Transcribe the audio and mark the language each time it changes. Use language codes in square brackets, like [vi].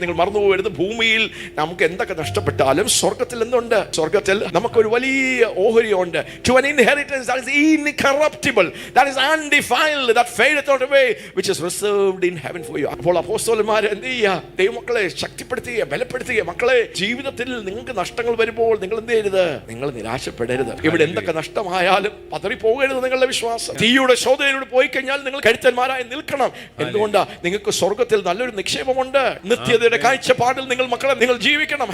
[ml] നിങ്ങൾ മറന്നുപോകരുത്, ഭൂമിയിൽ നമുക്ക് എന്തൊക്കെ നഷ്ടപ്പെട്ടാലും സ്വർഗത്തിൽ എന്തുണ്ട്? സ്വർഗത്തിൽ നമുക്കൊരു വലിയ ഓഹരിയുണ്ട്. [en] To an inheritance that is incorruptible, that is undefiled, that fadeth not away, which is reserved in heaven for you. [ml] അപ്പോൾ അപ്പോസ്തലന്മാർ എന്ത് ചെയ്യുക? ദൈവമക്കളെ ശക്തിപ്പെടുത്തുക, ബലപ്പെടുത്തുക. മക്കളെ, ജീവിതത്തിൽ നിങ്ങൾക്ക് നഷ്ടങ്ങൾ വരുമ്പോൾ നിങ്ങൾ എന്ത് ചെയ്യരുത്? നിങ്ങൾ നിരാശപ്പെടരുത്. ഇവിടെ എന്തൊക്കെ നഷ്ടമായാലും പതറിപ്പോകരുത്. നിങ്ങളുടെ വിശ്വാസം തീയുടെ ശോധനയിലൂടെ പോയി കഴിഞ്ഞാൽ നിങ്ങൾ കരുത്തന്മാരായി നിൽക്കണം. എന്തുകൊണ്ടാ? നിങ്ങൾക്ക് സ്വർഗത്തിൽ നല്ലൊരു നിക്ഷേപമുണ്ട്. നിത്യതയുടെ കാഴ്ചപ്പാടിൽ നിങ്ങൾ ജീവിക്കണം.